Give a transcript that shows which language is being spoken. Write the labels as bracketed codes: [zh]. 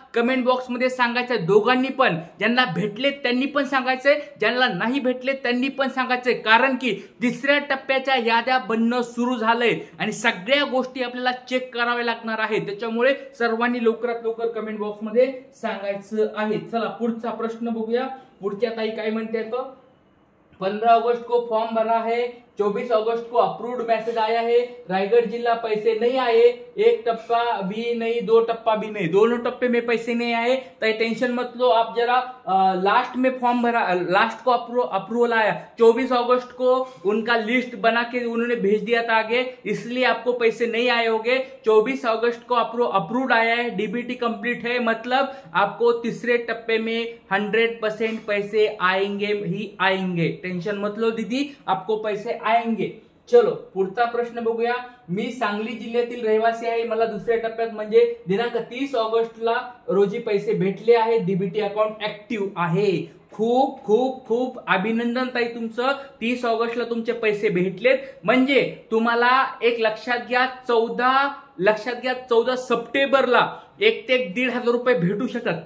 [mr] Comment box मध्ये सांगायचंय दोघांनी पण. ज्यांना भेटलेत त्यांनी पण सांगायचंय, ज्यांना नाही भेटलेत त्यांनी पण सांगायचंय. कारण की तिसऱ्या टप्प्याच्या याद्या बनणं सुरू झालंय आणि सगळ्या गोष्टी आपल्याला चेक कराव्या लागणार आहेत. त्याच्यामुळे सर्वांनी लवकरात लवकर कमेंट बॉक्स मध्ये सांगायचं आहे. चला पुढचा प्रश्न बघूया. पुढच्या ताई काय म्हणते तो, [hi] 15 अगस्त को फॉर्म भरा है, 24 अगस्त को अप्रूव्ड मैसेज आया है, रायगढ़ जिला पैसे नहीं आए, 1 टप्पा भी नहीं 2 टप्पा भी नहीं, दोनों टप्पे में पैसे नहीं आए. तो टेंशन मत लो, आप जरा लास्ट में फॉर्म भरा, लास्ट को अप्रूवल आया, 24 अगस्त को उनका लिस्ट बना के उन्होंने भेज दिया था आगे, इसलिए आपको पैसे नहीं आए होंगे. 24 अगस्त को अप्रूव्ड आया है, डीबीटी कंप्लीट है, मतलब आपको तीसरे टप्पे में 100% पैसे आएंगे ही आएंगे. टेंशन मत लो दीदी, आपको पैसे आएंगे. चलो [mr] पुढचा प्रश्न बघूया. मी सांगली जिल्ह्यातील रहिवासी आहे. मला दुसऱ्या टप्प्यात म्हणजे दिनांक 30 ऑगस्टला रोजी पैसे भेटले आहेत. डीबीटी अकाउंट ऍक्टिव्ह आहे. खूप खूप खूप अभिनंदन ताई तुमचं. 30 ऑगस्टला तुमचे पैसे भेटलेत. म्हणजे तुम्हाला एक लक्षात घ्या, 14 सप्टेंबरला 1 ते 1,500 रुपये भेटू शकतात.